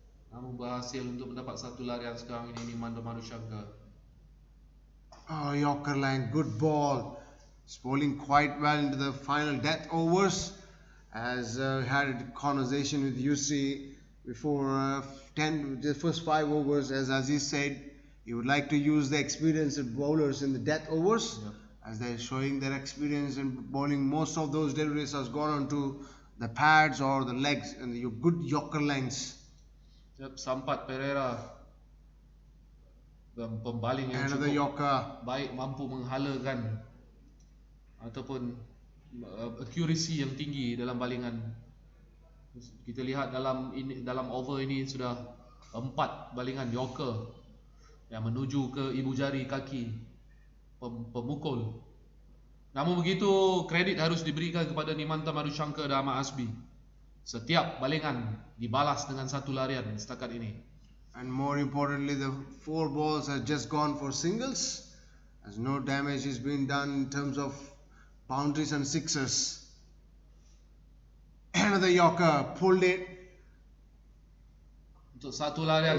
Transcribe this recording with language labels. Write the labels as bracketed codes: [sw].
[ms] Namun berhasil untuk mendapat satu larian sekarang ini Nimanta Madushankar. [en] Oh, Yorker Lang, good ball. He's bowling quite well into the final death overs. As had a conversation with Yusri before the first 5 overs, as Aziz said, he would like to use the experienced bowlers in the death overs. Yep. As they're showing their experience in bowling, most of those deliveries has gone on to the pads or the legs and the good Yorker lengths. [ms] Sampath Pereira, pembaling yang [en] Another [ms] cukup [en] Yorker. [ms] baik, mampu menghalakan ataupun accuracy yang tinggi dalam balingan. Kita lihat dalam over ini sudah 4 balingan Yorker yang menuju ke ibu jari kaki pemukul. Namun begitu, kredit harus diberikan kepada Nimanta Madushankar dan Ahmad Azmi. Setiap balingan dibalas dengan satu larian setakat ini. [en] And more importantly, the 4 balls have just gone for singles, as no damage is being done in terms of boundaries and sixes. Another Yorker pulled it. [ms] Untuk satu larian.